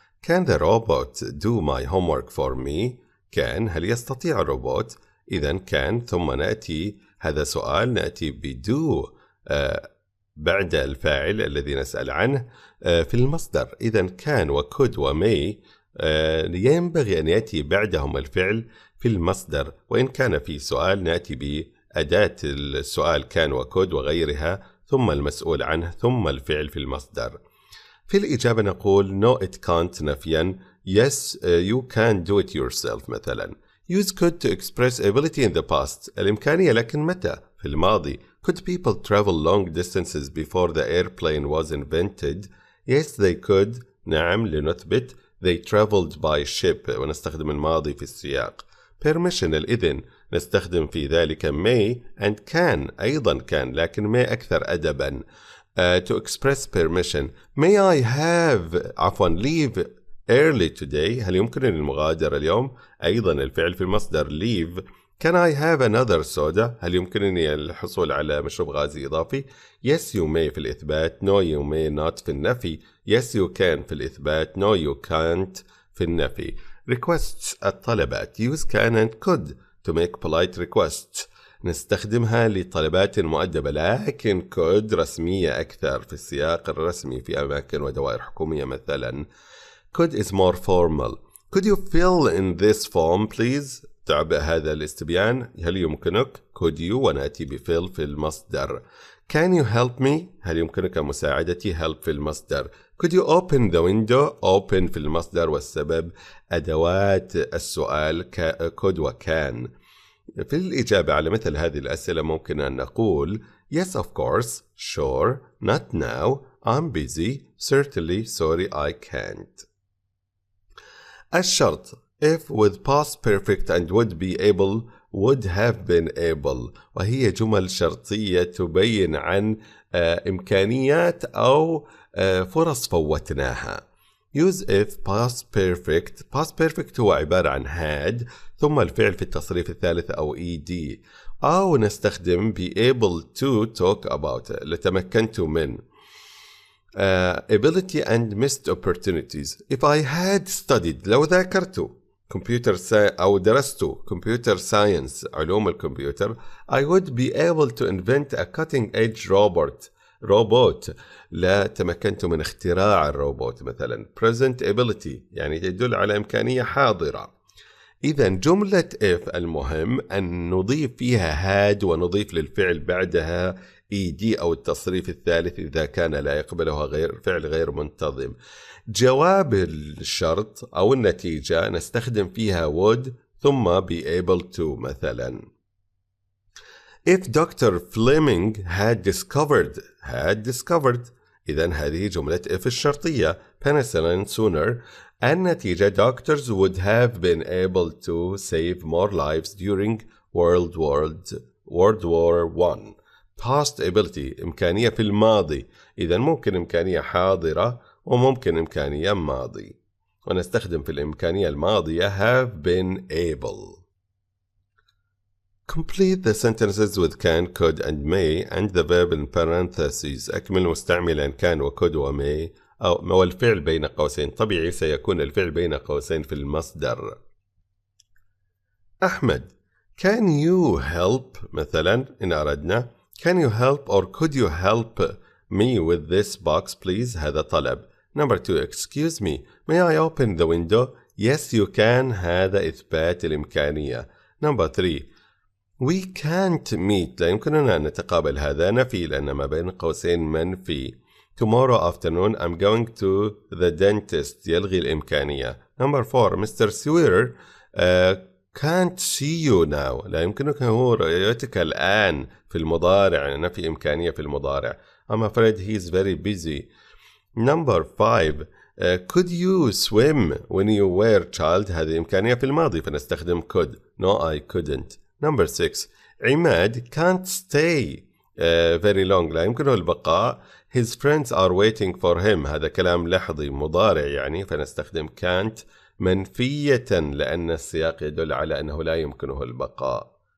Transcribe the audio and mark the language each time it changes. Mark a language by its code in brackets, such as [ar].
[en] Can the robot do my homework for me? [ar] can هل يستطيع الروبوت؟ إذن can ثم نأتي هذا سؤال نأتي بدو بعد الفاعل الذي نسأل عنه في المصدر. إذن can وcould وmay ينبغي أن يأتي بعدهم الفعل في المصدر، وإن كان في سؤال نأتي بأداة السؤال can وcould وغيرها ثم المسؤول عنه ثم الفعل في المصدر. في الإجابة نقول [en] no it can't [ar] نفيا [en] yes you can do it yourself [ar] مثلا. [en] use could to express ability in the past [ar] الإمكانية لكن متى؟ في الماضي. [en] could people travel long distances before the airplane was invented? yes they could [ar] نعم لنثبت [en] they traveled by ship [ar] ونستخدم الماضي في السياق. permission الإذن نستخدم في ذلك [en] may and can [ar] أيضا can لكن may أكثر أدبا. [en] To express permission may I have leave early today [ar] هل يمكنني المغادرة اليوم؟ أيضا الفعل في المصدر [en] leave. Can I have another soda [ar] هل يمكنني الحصول على مشروب غازي إضافي؟ [en] yes you may [ar] في الإثبات [en] no you may not [ar] في النفي. [en] yes you can [ar] في الإثبات [en] no you can't [ar] في النفي. requests الطلبات [en] use can and could to make polite requests [ar] نستخدمها لطلبات مؤدبة لكن could رسمية أكثر في السياق الرسمي في أماكن ودوائر حكومية مثلا. [en] could is more formal. could you fill in this form please [ar] تعبئ هذا الاستبيان هل يمكنك؟ [en] could you ونأتي بfill [ar] في المصدر. [en] can you help me [ar] هل يمكنك مساعدتي [en] help [ar] في المصدر. [en] could you open the window open [ar] في المصدر والسبب أدوات السؤال [en] could وكان. [ar] في الإجابة على مثل هذه الأسئلة ممكن أن نقول [en] yes of course sure not now I'm busy certainly sorry I can't. [ar] الشرط [en] if with past perfect and would be able would have been able [ar] وهي جمل شرطية تبين عن إمكانيات أو فرص فوتناها. [en] use if past perfect [ar] هو عبارة عن had ثم الفعل في التصريف الثالث أو ed أو نستخدم [en] be able to talk about [ar] لتمكنت من. [en] ability and missed opportunities if I had studied [ar] لو ذاكرت أو درست [en] computer science [ar] علوم الكمبيوتر [en] I would be able to invent a cutting edge robot [ar] لا تمكنت من اختراع الروبوت مثلا. [en] present ability [ar] يعني تدل على إمكانية حاضرة. إذا جملة if المهم أن نضيف فيها had ونضيف للفعل بعدها ed أو التصريف الثالث إذا كان لا يقبله فعل غير منتظم. جواب الشرط أو النتيجة نستخدم فيها would ثم [en] be able to [ar] مثلا. [en] If Dr. Fleming had discovered [ar] إذن هذه جملة if الشرطية. [en] Penicillin sooner [ar] النتيجة [en] doctors would have been able to save more lives during World War I. past ability [ar] إمكانية في الماضي إذن ممكن إمكانية حاضرة وممكن إمكانية ماضي ونستخدم في الإمكانية الماضية [en] have been able. Complete the sentences with can, could and may and the verb in parentheses. [ar] أكمل مستعملا كان وcould وmay أو الفعل بين قوسين. طبيعي سيكون الفعل بين قوسين في المصدر. [en] أحمد can you help [ar] مثلا إن أردنا [en] can you help or could you help me with this box please [ar] هذا طلب. [en] Number 2 excuse me may I open the window yes you can [ar] هذا إثبات الإمكانية. [en] Number 3 we can't meet [ar] لا يمكننا أن نتقابل هذا نفي لأن ما بين قوسين منفي. [en] Tomorrow afternoon I'm going to the dentist [ar] يلغي الإمكانية. [en] Number 4 Mr. Swearer can't see you now. [ar] لا يمكنك هو رؤيتك الآن في المضارع، يعني نفي إمكانية في المضارع. [en] I'm afraid he's very busy. Number 5. Could you swim when you were child؟ [ar] هذه إمكانية في الماضي فنستخدم [en] could. No, I couldn't. Number 6. عماد can't stay very long. [ar] لا يمكنه البقاء. [en] His friends are waiting for him. [ar] هذا كلام لحظي مضارع يعني فنستخدم can't منفية لأن السياق يدل على أنه لا يمكنه البقاء.